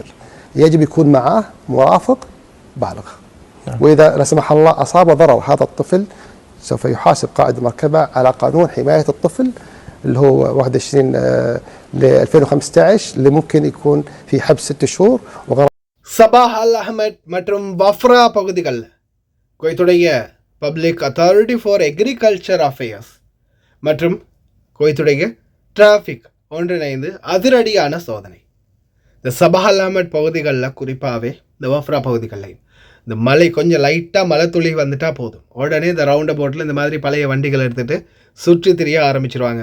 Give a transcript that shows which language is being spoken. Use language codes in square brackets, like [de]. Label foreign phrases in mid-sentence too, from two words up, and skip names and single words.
[ar] يجب يكون معه مرافق بالغ. وإذا لا سمح الله أصاب ضرر هذا الطفل سوف يحاسب قائد المركبة على قانون حماية الطفل اللي هو 21 ل 2015 اللي ممكن يكون في حبس 6 شهور وغرامة. [ta] சபாஹ் அல் அஹ்மத் மற்றும் வஃப்ரா பகுதிகளில் குவைத்துடைய பப்ளிக் அத்தாரிட்டி ஃபார் அக்ரிகல்ச்சர் அஃபேர்ஸ் மற்றும் குவைத்துடைய டிராஃபிக் ஒன்றிணைந்து அதிரடியான சோதனை. இந்த சபாஹ் அல் அஹ்மத் பகுதிகளில் குறிப்பாகவே இந்த வஃப்ரா பகுதிகளில் இந்த மழை கொஞ்சம் லைட்டாக மழை துளி வந்துட்டால் போதும், உடனே இந்த ரவுண்ட் போட்டில் இந்த மாதிரி பழைய வண்டிகள் எடுத்துகிட்டு சுற்றி திரிய ஆரம்பிச்சிருவாங்க.